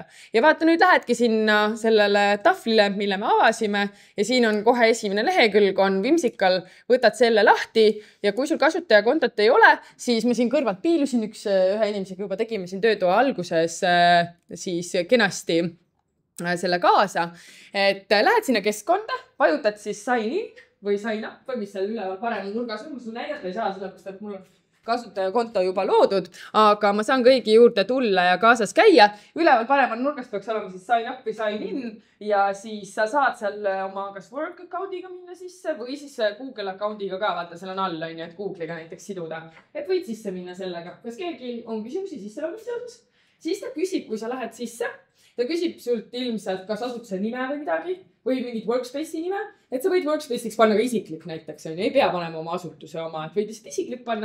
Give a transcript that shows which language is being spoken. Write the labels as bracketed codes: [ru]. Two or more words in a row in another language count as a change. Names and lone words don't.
[et] Ja vaata, nüüd lähedki sinna sellele tahvlile, mille me avasime ja siin on kohe esimene lehekülg on Whimsical, võtad selle lahti ja kui sul kasutajakontot ei ole, siis me siin kõrval piilusin ühe inimesega juba tegime siin töötoa alguses siis kenasti selle kaasa, et lähed sinna keskkonda, vajutad siis [en] sign in [et] või [en] sign up [et] või mis seal üleval paremal nurgas on, sul näidata ei saa seda, et mul on kasutajakonto juba loodud, aga ma saan kõigi juurde tulla ja kaasas käia. Üleval paremal nurgast peaks olema siis [en] sign up [et] või [en] sign in [et] ja siis sa saad seal oma kas [en] work account'iga [et] minna sisse või siis Google account'iga ka, vaata seal on all, et Google'iga näiteks siduda. Et võid sisse minna sellega. Kas keegi on küsimusi sisse logiseadus? Siis ta küsib, kui sa lähed sisse, ta küsib sult ilmselt kas asutuse nime või midagi või mingit workspace'i nime, et sa võid workspace'iks panna ka isiklik näiteks, ei pea panema oma asutuse oma, et võid lihtsalt isiklik panna.